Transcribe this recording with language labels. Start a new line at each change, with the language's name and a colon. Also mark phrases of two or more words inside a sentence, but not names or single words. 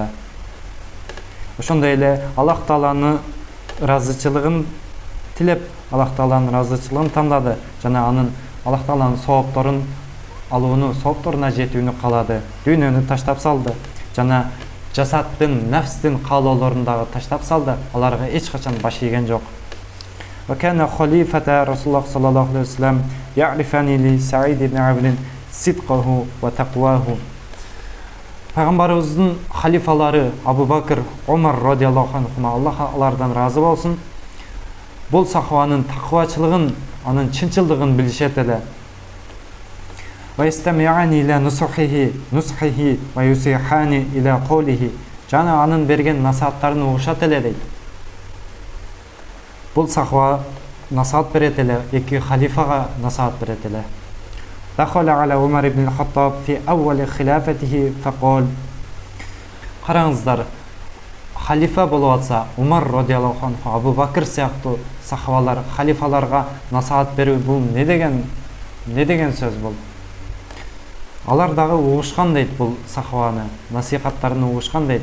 Kyrgyz: Ошондой эле Аллах Тааланын ыраазычылыгын тилеп, Аллах Тааланын ыраазычылыгын тандады жана анын Аллах Тааланын соопторун алууну, соопторуна жетүүнү каалады. Дүйнөнү таштап салды жана жасаттын, нафстин каалоолорун дагы таштап салды. Аларга эч качан баш ийген жок.
Arabic: وكان خليفتا رسول الله صلى الله عليه وسلم يعرفان لسعيد بن عمرو صدقه وتقواه.
Kyrgyz: Пайгамбарыбыздын халифалары Абу Бакр, Омар
Arabic: رضي الله عنهما,
Kyrgyz: Аллах алардан разы болсун, бул сахабанын таквачылыгын, анын чынчылдыгын билишет эле.
Arabic: ويستمعان إلى نصحه ويصغيان إلى قوله.
Kyrgyz: Жана анын берген насааттарын угушат эле дейт. Бул сахаба насаат берет эле, эки халифага насаат берет эле.
Arabic: دخل على عمر بن الخطاب في أول خلافته فقال.
Kyrgyz: Караңыздар, халифа болуп атса, Умар
Arabic: رضي الله عنه,
Kyrgyz: Абу Бакр сыяктуу сахабалар халифаларга насаат берүү бул не деген сөз бул? Алар дагы угушкан дейт бул сахабаны, насихаттарын угушкан дейт.